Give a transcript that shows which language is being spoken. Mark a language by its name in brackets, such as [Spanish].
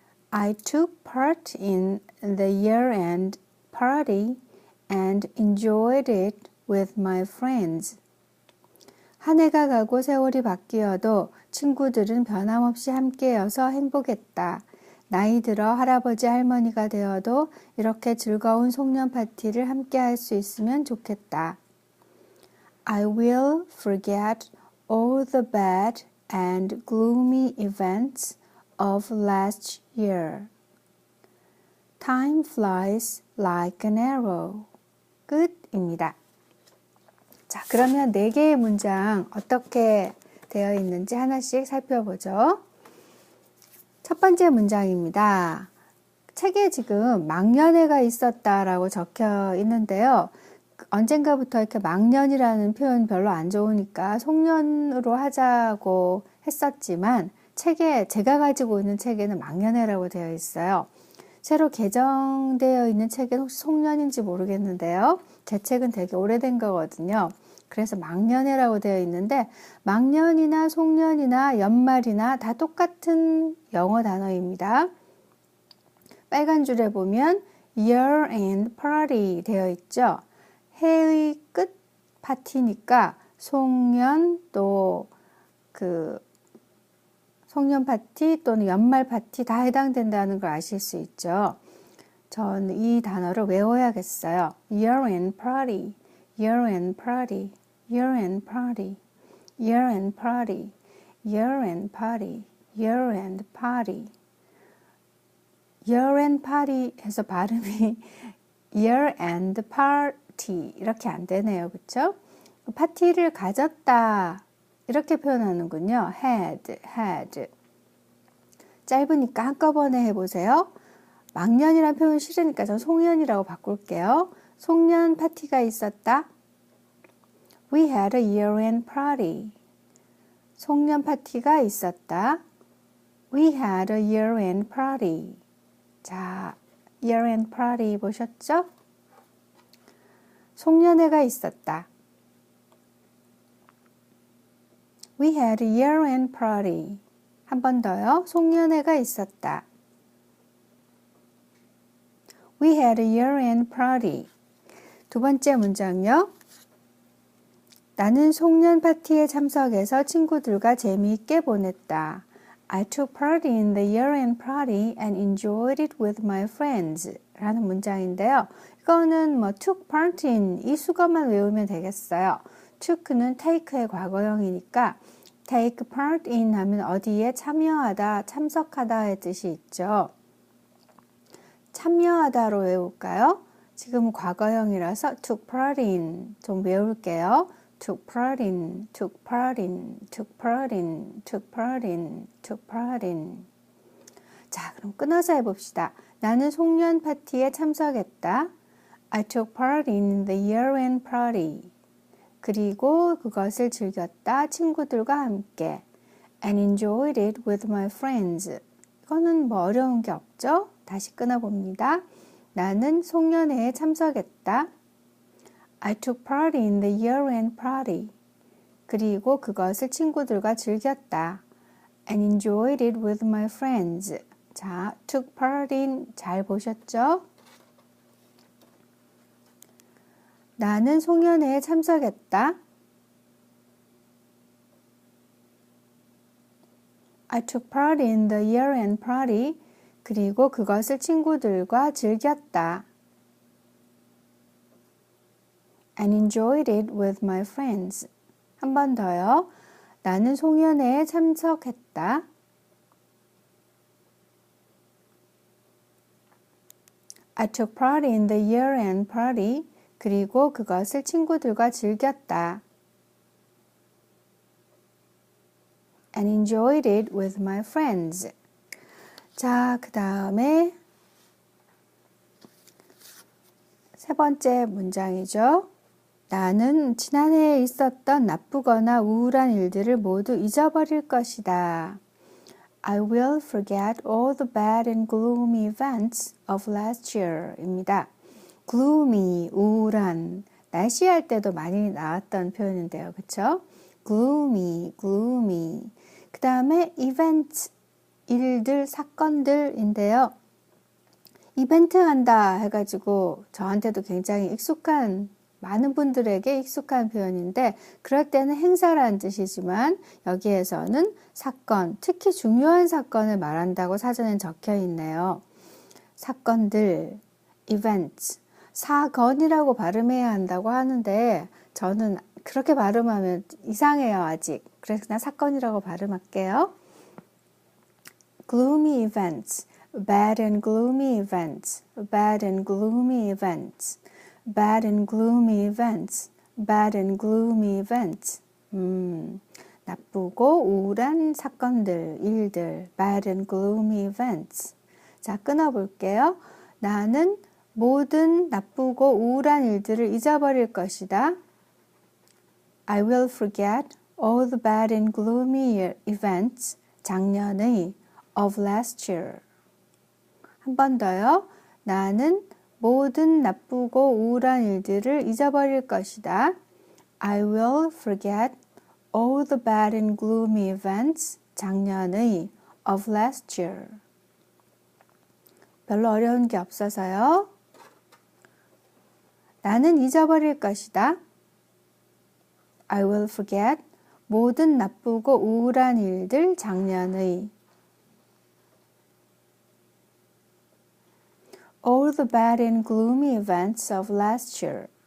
[English] I took part in the year-end party and enjoyed it with my friends. [Korean] 한 해가 가고 세월이 바뀌어도 친구들은 변함없이 함께여서 행복했다. 나이 들어 할아버지 할머니가 되어도 이렇게 즐거운 송년 파티를 함께 할 수 있으면 좋겠다. [English] I will forget all the bad and gloomy events of last year. Time flies like an arrow. [Korean] 끝입니다. 자, 그러면 4개의 문장 어떻게 되어 있는지 하나씩 살펴보죠. 첫 번째 문장입니다. 책에 지금 막년회가 있었다라고 적혀 있는데요. 언젠가부터 이렇게 막년이라는 표현 별로 안 좋으니까 송년으로 하자고 했었지만 책에 제가 가지고 있는 책에는 막년회라고 되어 있어요. 새로 개정되어 있는 책은 혹시 송년인지 모르겠는데요. 제 책은 되게 오래된 거거든요. 그래서 막년회라고 되어 있는데 막년이나 송년이나 연말이나 다 똑같은 영어 단어입니다. 빨간 줄에 보면 year-end party 되어 있죠. 해의 끝 파티니까 송년 또 송년 파티 또는 연말 파티 다 해당된다는 걸 아실 수 있죠. 전 이 단어를 외워야겠어요. [English] Year-end party, year-end party, year-end party, year-end party, year-end party, year-end party. [Korean] year-end party 해서 발음이 year-end party 이렇게 안 되네요. 그렇죠? 파티를 가졌다. 이렇게 표현하는군요. [English] had. [Korean] 짧으니까 한꺼번에 해보세요. 막년이라는 표현 싫으니까 전 송년이라고 바꿀게요. 송년 파티가 있었다. [English] We had a year-end party. [Korean] 송년 파티가 있었다. [English] We had a year-end party. [Korean] 자, year-end party 보셨죠? 송년회가 있었다. [English] We had a year-end party. [Korean] 한 번 더요. 송년회가 있었다. [English] We had a year-end party. [Korean] 두 번째 문장요. 나는 송년 파티에 참석해서 친구들과 재미있게 보냈다. [English] I took part in the year-end party and enjoyed it with my friends. [Korean] 라는 문장인데요. 이거는 took part in 이 수거만 외우면 되겠어요. took는 take의 과거형이니까 take part in 하면 어디에 참여하다, 참석하다의 뜻이 있죠. 참여하다로 외울까요? 지금 과거형이라서 took part in 좀 외울게요. [English] took part in, took part in, took part in, took part in, took part in. [Korean] 자, 그럼 끊어서 해봅시다. 나는 송년 파티에 참석했다. [English] I took part in the year-end party. [Korean] 그리고 그것을 즐겼다. 친구들과 함께. [English] And enjoyed it with my friends. [Korean] 이거는 뭐 어려운 게 없죠? 다시 끊어봅니다. 나는 송년회에 참석했다. [English] I took part in the year-end party. [Korean] 그리고 그것을 친구들과 즐겼다. [English] And enjoyed it with my friends. [Korean] 자, took part in 잘 보셨죠? 나는 송년회에 참석했다. [English] I took part in the year-end party. [Korean] 그리고 그것을 친구들과 즐겼다. [English] And enjoyed it with my friends. [Korean] 한 번 더요. 나는 송년회에 참석했다. [English] I took part in the year-end party. [Korean] 그리고 그것을 친구들과 즐겼다. [English] And enjoyed it with my friends. [Korean] 자, 그 다음에 세 번째 문장이죠. 나는 지난해에 있었던 나쁘거나 우울한 일들을 모두 잊어버릴 것이다. [English] I will forget all the bad and gloomy events of last year [Korean] 입니다. gloomy, 우울한, 날씨할 때도 많이 나왔던 표현인데요. 그쵸? [English] gloomy, gloomy. [Korean] 그 다음에 events, 일들, 사건들인데요. 이벤트 한다 해가지고 저한테도 굉장히 익숙한, 많은 분들에게 익숙한 표현인데 그럴 때는 행사라는 뜻이지만 여기에서는 사건, 특히 중요한 사건을 말한다고 사전에 적혀 있네요. 사건들, events, 사건이라고 발음해야 한다고 하는데 저는 그렇게 발음하면 이상해요 아직. 그래서 그냥 사건이라고 발음할게요. [English] gloomy events, bad and gloomy events, bad and gloomy events, bad and gloomy events, bad and gloomy events. [Korean] 나쁘고 우울한 사건들, 일들, [English] bad and gloomy events. [Korean] 자, 끊어볼게요. 나는 모든 나쁘고 우울한 일들을 잊어버릴 것이다. [English] I will forget all the bad and gloomy events, [Korean] 작년의, [English] of last year. [Korean] 한 번 더요. 나는 모든 나쁘고 우울한 일들을 잊어버릴 것이다. [English] I will forget all the bad and gloomy events, [Korean] 작년의, [English] of last year. [Korean] 별로 어려운 게 없어서요. 나는 잊어버릴 것이다. [English] I will forget [Korean] 모든 나쁘고 우울한 일들 작년의. [English] All the bad and gloomy events of last year.